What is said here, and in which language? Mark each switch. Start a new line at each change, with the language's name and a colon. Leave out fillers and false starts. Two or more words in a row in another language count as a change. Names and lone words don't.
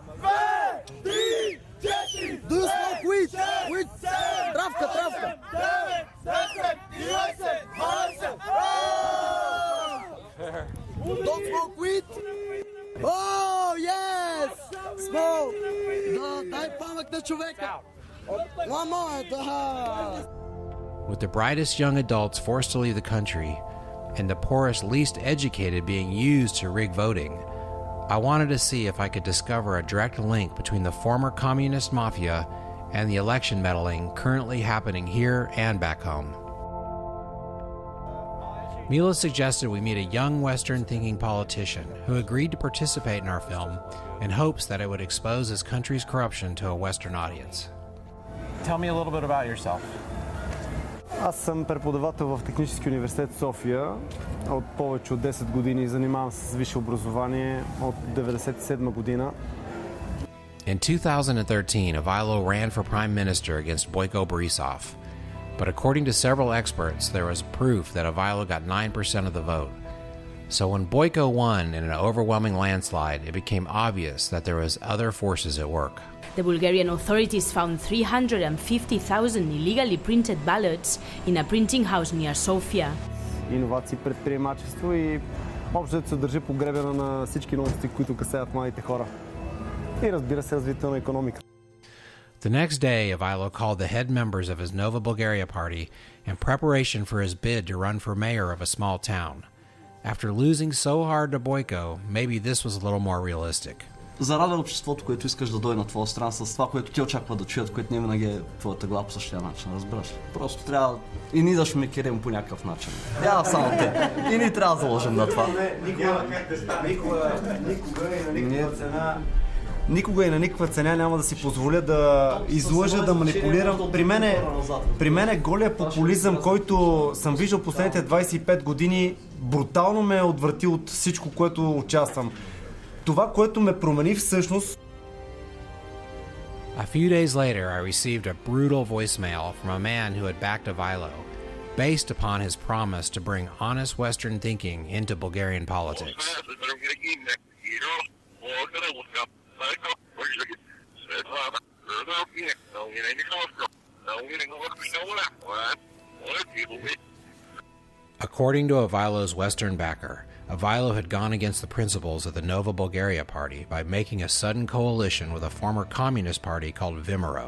English: Do you smoke weed? Weed. Travka. Don't smoke weed? Oh, yes! Smoke!
Bulgarian: Дай памък на човека!
English: One more! With the brightest young adults forced to leave the country, and the poorest, least educated being used to rig voting, I wanted to see if I could discover a direct link between the former communist mafia and the election meddling currently happening here and back home. Mila suggested we meet a young Western-thinking politician who agreed to participate in our film in hopes that it would expose his country's corruption to a Western audience. Tell me a little bit about yourself.
Bulgarian: Аз съм преподавател в Технически университет София от повече от 10 години. Занимавам се с висше образование от 1997 година.
English: In 2013, Ivailo ran for prime minister against Boyko Borisov. But according to several experts, there was proof that Ivailo got 9% of the vote. So when Boyko won in an overwhelming landslide, it became obvious that there was other forces at work. The Bulgarian authorities found 350,000 illegally printed ballots in a printing house near Sofia.
Bulgarian: Иновации, предприемачество и общо се държи по гребена на всички новости, които касаят младите хора. И разбира се, развитие на икономиката.
English: The next day, Ivailo called the head members of his Nova Bulgaria party in preparation for his bid to run for mayor of a small town. After losing so hard to Boyko, maybe this was a little more realistic.
Bulgarian: Зарада обществото, което искаш да дойде на твоя страна с това, което те очакват да чуят, което не винаги е твоята глава по същия начин, разбираш. Просто трябва и ние да шмекерим по някакъв начин. Няма само те. И ние трябва да заложим на това. Никога и на никаква цена няма да си позволя да излъжа, да манипулирам. При мен е голия популизъм, който съм виждал последните 25 години, брутално ме е отвратил от всичко, което участвам. Това, което ме промени всъщност...
English: A few days later, I received a brutal voicemail from a man who had backed Ivailo, based upon his promise to bring honest Western thinking into Bulgarian politics. According to Ivailo's Western backer, Ivailo had gone against the principles of the Nova Bulgaria party by making a sudden coalition with a former communist party called Vimero.